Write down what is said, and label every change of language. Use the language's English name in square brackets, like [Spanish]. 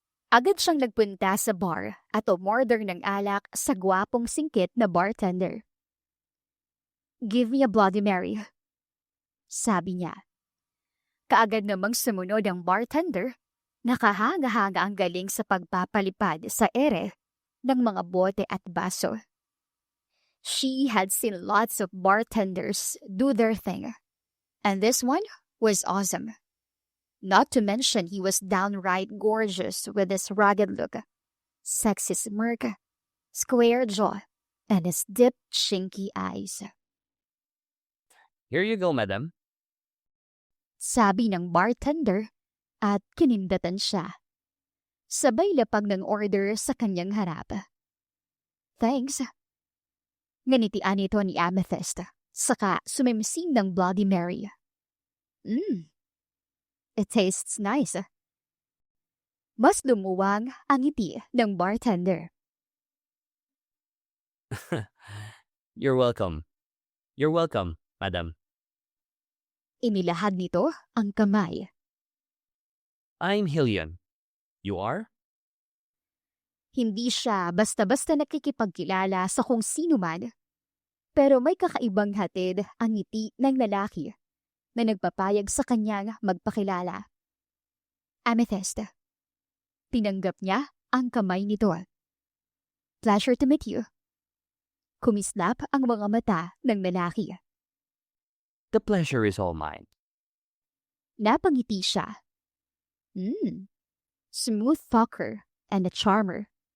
[Filipino] Agad siyang nagpunta sa bar at umorder ng alak sa gwapong singkit na bartender. [English] "Give me a Bloody Mary," [Filipino] sabi niya. Kaagad namang sumunod ang bartender. Nakahanga-hanga ang galing sa pagpapalipad sa ere ng mga bote at baso. [English] She had seen lots of bartenders do their thing, and this one was awesome. Not to mention he was downright gorgeous with his rugged look, sexy smirk, square jaw, and his deep, chinky eyes. "Here you go, madam." [Filipino] Sabi ng bartender at kinindatan siya. Sabay lapag ng order sa kanyang harap. [English] Thanks. [Filipino] Nganitian ito ni Amethyst, saka sumimsing ng Bloody Mary. [English] It tastes nice. [Filipino] Mas lumuwang ang ngiti ng bartender. [English] You're welcome. You're welcome, madam. [Filipino] Inilahad nito ang kamay. [English] I'm Hillian. You are? [Filipino] Hindi siya basta-basta nakikipagkilala sa kung sino man, pero may kakaibang hatid ang ngiti ng lalaki na nagpapayag sa kanyang magpakilala. Amethyst. Tinanggap niya ang kamay nito. [English] Pleasure to meet you. [Filipino] Kumislap ang mga mata ng lalaki. [English] The pleasure is all mine. [Filipino] Napangiti siya. [English] Smooth talker and a charmer.